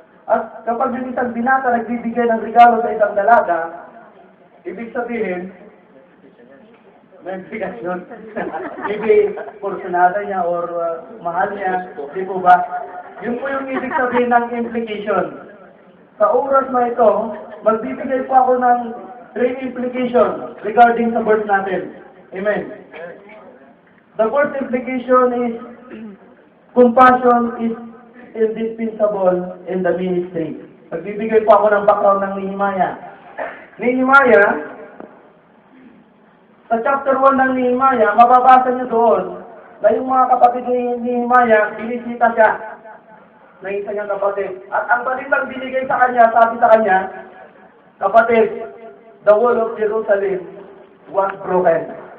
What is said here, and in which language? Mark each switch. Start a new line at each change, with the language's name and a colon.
Filipino: At kapag yung isang binata nagbibigay ng regalo sa isang dalaga, ibig sabihin, may implikasyon. Maybe porsyonada niya or mahal niya, di po ba? Yun po yung ibig sabihin ng implication. Sa oras na ito, magbibigay po ako ng 3 implication regarding sa verse natin. Amen.
English: The first implication is compassion is indispensable in the ministry.
Filipino: Magbibigay po ako ng background ng Nehemiah. Nehemiah, sa chapter 1 ng Nehemiah, mababasa niyo doon na yung mga kapatid ni Nehemiah, binisita siya ng isa niyang kapatid. At ang balitang binigay sa kanya, sabi sa kanya, kapatid,
English: the wall of Jerusalem was broken.